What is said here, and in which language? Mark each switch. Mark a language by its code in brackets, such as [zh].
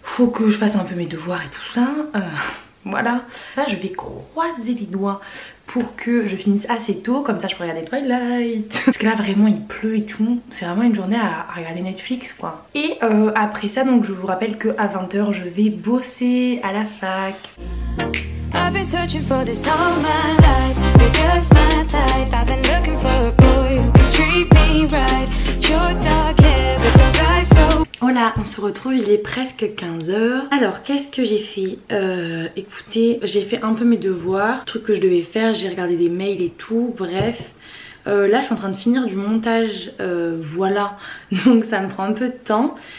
[fr] Faut que je fasse un peu mes devoirs et tout ça. Voilà. Ça je vais croiser les doigts pour que je finisse assez tôt, comme ça je peux regarder Twilight. Parce que là vraiment il pleut et tout, c'est vraiment une journée à regarder Netflix quoi. Et après ça donc je vous rappelle que à 20 h je vais bosser à la fac. [en] I've been searching for this all my life. You're just my type. I've been looking for a boy who can treat me right. Your dark hair with those eyes so... [fr] Voilà, on se retrouve, il est presque 15 h. Alors, qu'est-ce que j'ai fait? Écoutez, j'ai fait un peu mes devoirs, trucs que je devais faire, j'ai regardé des mails et tout, bref. Là, je suis en train de finir du montage, voilà. Donc, ça me prend un peu de temps.